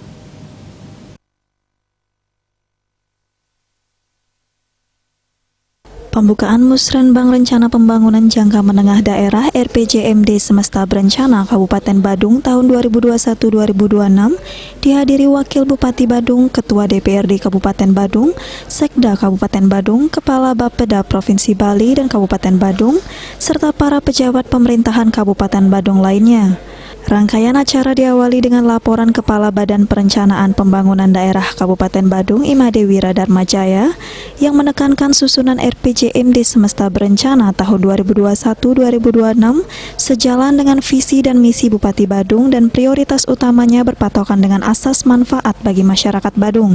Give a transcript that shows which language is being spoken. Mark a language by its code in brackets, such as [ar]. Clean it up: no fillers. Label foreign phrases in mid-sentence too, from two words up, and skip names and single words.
[id] Pembukaan Musrenbang Rencana Pembangunan Jangka Menengah Daerah RPJMD Semesta Berencana Kabupaten Badung tahun 2021-2026 dihadiri Wakil Bupati Badung, Ketua DPRD Kabupaten Badung, Sekda Kabupaten Badung, Kepala Bapeda Provinsi Bali dan Kabupaten Badung, serta para pejabat pemerintahan Kabupaten Badung lainnya. Rangkaian acara diawali dengan laporan Kepala Badan Perencanaan Pembangunan Daerah Kabupaten Badung, Imade Wiradarmajaya, yang menekankan susunan RPJMD Semesta Berencana tahun 2021-2026 sejalan dengan visi dan misi Bupati Badung dan prioritas utamanya berpatokan dengan asas manfaat bagi masyarakat Badung.